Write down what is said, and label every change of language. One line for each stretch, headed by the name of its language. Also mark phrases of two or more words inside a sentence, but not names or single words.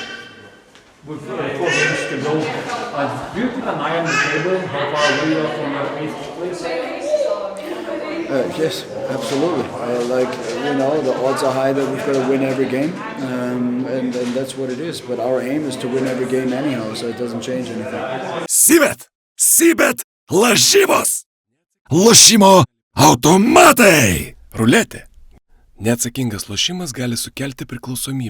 English: With 4 games to go, do you keep an eye on the table? How far away you are from your 8th place? Yes, absolutely. The odds are high that we've got to win every game, and that's what it is. But our aim is to win every game anyhow, so it doesn't change anything.
Lithuanian: Sibet, lažybos, lošimo automatai. Ruletė. Neatsakingas lošimas gali sukelti priklausomybę.